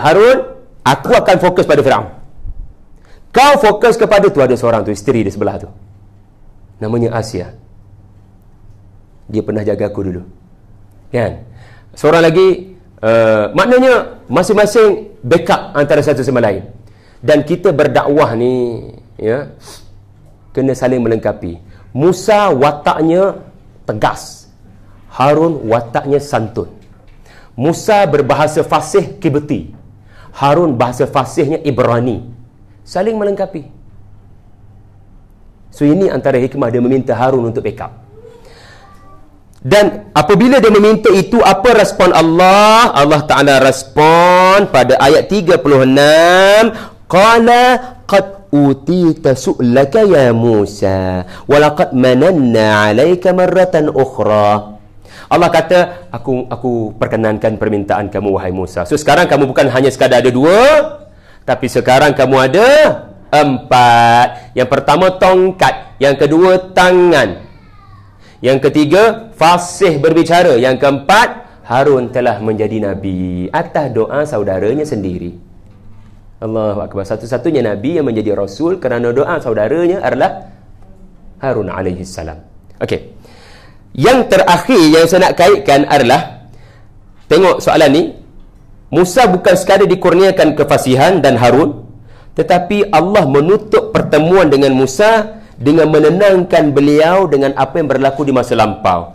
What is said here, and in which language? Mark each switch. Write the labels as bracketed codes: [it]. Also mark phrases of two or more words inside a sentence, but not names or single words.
[ms] Harun, aku akan fokus pada Firaun. Kau fokus kepada tu, ada seorang tu, isteri di sebelah tu. Namanya Asia. Dia pernah jaga aku dulu. Kan? Seorang lagi, maknanya masing-masing backup antara satu sama lain. Dan kita berdakwah ni, ya, kena saling melengkapi. Musa wataknya tegas, Harun wataknya santun. Musa berbahasa fasih Kibti, Harun bahasa fasihnya Ibrani. Saling melengkapi. So ini antara hikmah dia meminta Harun untuk backup. Dan apabila dia meminta itu, apa respon Allah? Allah Ta'ala respon pada ayat 36. [ar] قال قد أوتيت سؤلك يا موسى ولقد مننا عليك مرة أخرى. [ms] Allah kata, aku perkenankan permintaan kamu wahai Musa. So sekarang kamu bukan hanya sekadar ada 2, tapi sekarang kamu ada 4. Yang pertama tongkat, yang kedua tangan, yang ketiga fasih berbicara, yang keempat Harun telah menjadi Nabi atas doa saudaranya sendiri. [ar] الله أكبر. [ms] Satu-satunya Nabi yang menjadi Rasul kerana doa saudaranya adalah Harun alaihissalam. Okey. Yang terakhir yang saya nak kaitkan adalah, tengok soalan ni, Musa bukan sekadar dikurniakan kefasihan dan Harun, tetapi Allah menutup pertemuan dengan Musa dengan menenangkan beliau dengan apa yang berlaku di masa lampau.